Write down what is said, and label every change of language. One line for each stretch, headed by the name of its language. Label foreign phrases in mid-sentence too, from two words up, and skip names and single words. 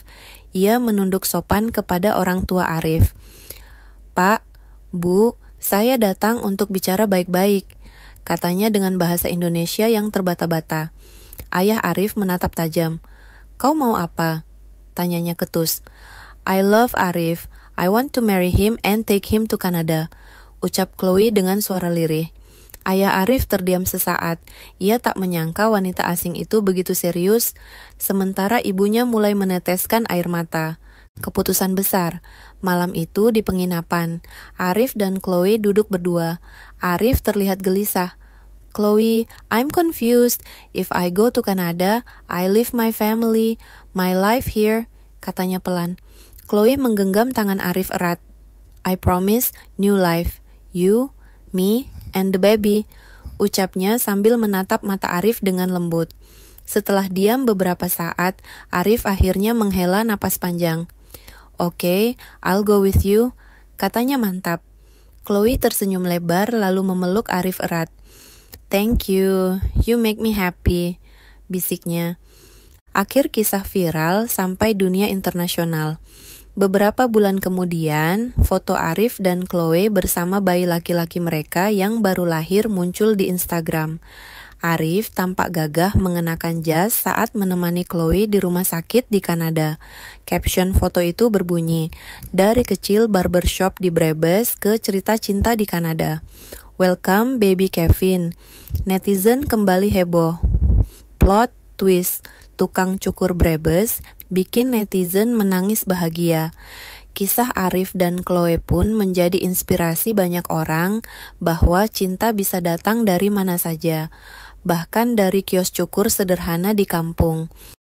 Indonesian: Ia menunduk sopan kepada orang tua Arif. Pak, Bu, saya datang untuk bicara baik-baik, katanya dengan bahasa Indonesia yang terbata-bata. Ayah Arif menatap tajam. Kau mau apa? Tanyanya ketus.
English: I love Arif. I want to marry him and take him to Canada,
Indonesian: ucap Chloe dengan suara lirih. Ayah Arif terdiam sesaat. Ia tak menyangka wanita asing itu begitu serius, sementara ibunya mulai meneteskan air mata. Keputusan besar. Malam itu di penginapan, Arif dan Chloe duduk berdua. Arif terlihat gelisah.
English: Chloe, I'm confused. If I go to Canada, I leave my family, my life here,
Indonesian: katanya pelan. Chloe menggenggam tangan Arif erat.
English: I promise new life. You, me, and the baby,
Indonesian: ucapnya sambil menatap mata Arif dengan lembut. Setelah diam beberapa saat, Arif akhirnya menghela napas panjang.
English: Okay, I'll go with you,
Indonesian: katanya mantap. Chloe tersenyum lebar lalu memeluk Arif erat.
English: Thank you, you make me happy,
Indonesian: bisiknya. Akhir kisah viral sampai dunia internasional. Beberapa bulan kemudian, foto Arif dan Chloe bersama bayi laki-laki mereka yang baru lahir muncul di Instagram. Arif tampak gagah mengenakan jas saat menemani Chloe di rumah sakit di Kanada. Caption foto itu berbunyi, dari kecil barbershop di Brebes ke cerita cinta di Kanada.
English: Welcome baby Kevin.
Indonesian: Netizen kembali heboh.
English: Plot twist,
Indonesian: tukang cukur Brebes bikin netizen menangis bahagia. Kisah Arif dan Chloe pun menjadi inspirasi banyak orang bahwa cinta bisa datang dari mana saja, bahkan dari kios cukur sederhana di kampung.